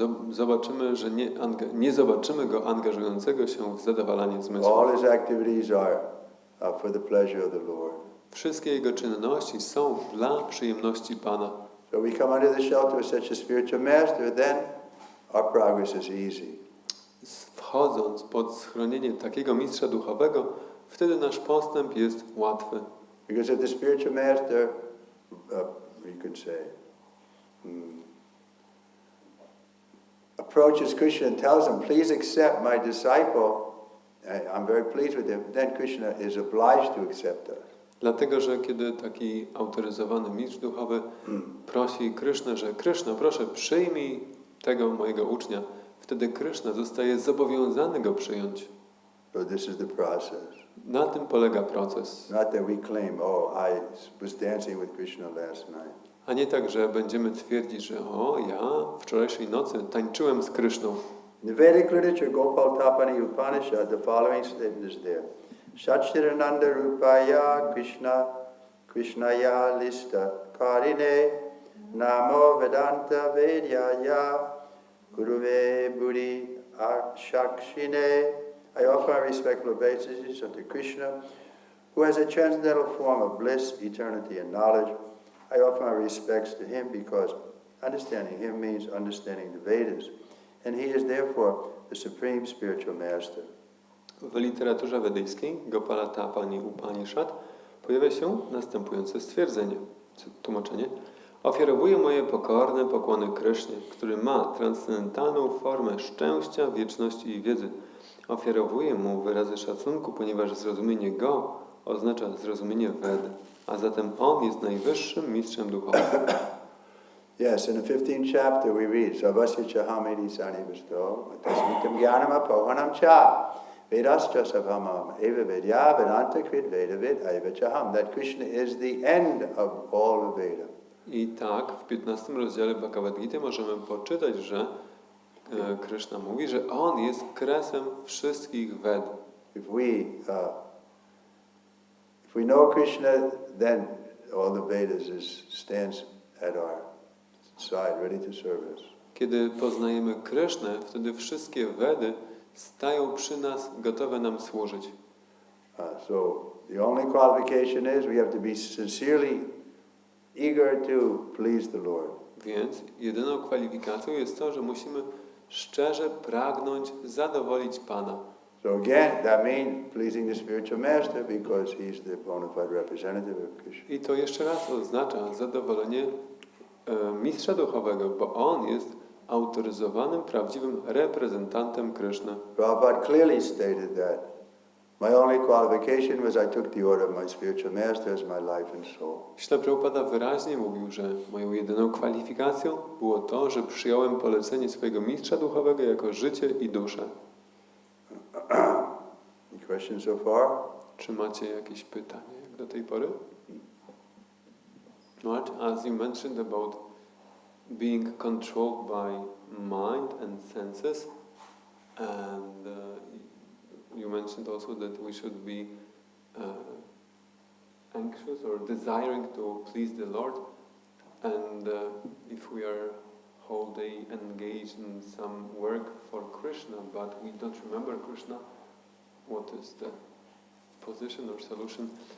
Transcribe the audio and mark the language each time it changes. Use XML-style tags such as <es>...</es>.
<pl>Zobaczymy, że nie zobaczymy go angażującego się w zadowalanie zmysłów.</pl> <en>All his activities are for the pleasure of the Lord.</en> <pl>Wszystkie jego czynności są dla przyjemności Pana.</pl> <en>So we come under the shelter of such a spiritual master, then our progress is easy.</en> <pl>Wchodząc pod schronienie takiego mistrza duchowego, wtedy nasz postęp jest łatwy.</pl> <en>Because if the spiritual master, you could say, approaches Krishna and tells him, please accept my disciple, I'm very pleased with him, then Krishna is obliged to accept us.</en> <pl>Dlatego, że kiedy taki autoryzowany mistrz duchowy prosi Krysznę, że Kryszna, proszę przyjmij tego mojego ucznia, wtedy Kryszna zostaje zobowiązany go przyjąć.</pl> <en>So this is the process.</en> <pl>Na tym polega proces.</pl> <en>Not that we claim, oh, I was dancing with Krishna last night.</en> <pl>A nie tak, że będziemy twierdzić, że ja wczorajszej nocy tańczyłem z Kryszną.</pl> <en>In the Vedic literature, Gopal Tapani Upanishad, the following statement is there.</en> <sa>Satchidananda Rupaya Krishnaya Lista Karine Namo Vedanta Vedyaya Guruve Buddhi Akshakshine.</sa> <en>I offer my respectful obeisances unto Krishna, who has a transcendental form of bliss, eternity, and knowledge. I offer my respects to him because understanding him means understanding the Vedas, and he is therefore the supreme spiritual master.</en> <pl>W literaturze wedyjskiej Gopala Tapani Upanishad pojawia się następujące stwierdzenie, tłumaczenie. Ofiarowuję moje pokorne pokłony Krysznie, który ma transcendentalną formę szczęścia, wieczności i wiedzy. Ofiarowuję mu wyrazy szacunku, ponieważ zrozumienie go oznacza zrozumienie Ved, a zatem on jest najwyższym mistrzem duchowym.</pl> <en>Yes, in the 15th chapter we read,</en> <sa>Savasya Chahamedi Sani Visto, Tasmitam Gyanam Apohanam Cha, Vedascha Savamam, Eva Vedya, Vedanta Krit Vedavid, Eva Chaham.</sa> <en>That Krishna is the end of all the Veda.</en> <pl>I tak w 15 rozdziale Bhagavad Gita możemy poczytać, że Krishna mówi, że on jest kresem wszystkich Ved.</pl> <en>If we know Krishna, then all the Vedas stands at our side, ready to serve us.</en> <pl>Kiedy poznajemy Krysznę, wtedy wszystkie Vedy stają przy nas, gotowe nam służyć.</pl> <en>So the only qualification is we have to be sincerely eager to please the Lord.</en> <pl>Więc jedyną kwalifikacją jest to, że musimy szczerze pragnąć zadowolić Pana.</pl> <en>So again, that means pleasing the spiritual master because he's the bona fide representative of Krishna.</en> <pl>I to jeszcze raz oznacza zadowolenie mistrza duchowego, bo on jest autoryzowanym, prawdziwym reprezentantem Kryszny.</pl> <en>Prabhupada clearly stated that my only qualification was I took the order of my spiritual master as my life and soul.</en> <pl>Śla Prabhupada wyraźnie mówił, że moją jedyną kwalifikacją było to, że przyjąłem polecenie swojego mistrza duchowego jako życie i duszę.</pl> <en>Any questions so far?</en> <pl>Czy macie jakieś pytanie jak do tej pory?</pl> <en>Right? As you mentioned about being controlled by mind and senses, and you mentioned also that we should be anxious or desiring to please the Lord, and if we are whole day engaged in some work for Krishna, but we don't remember Krishna, what is the position or solution?</en>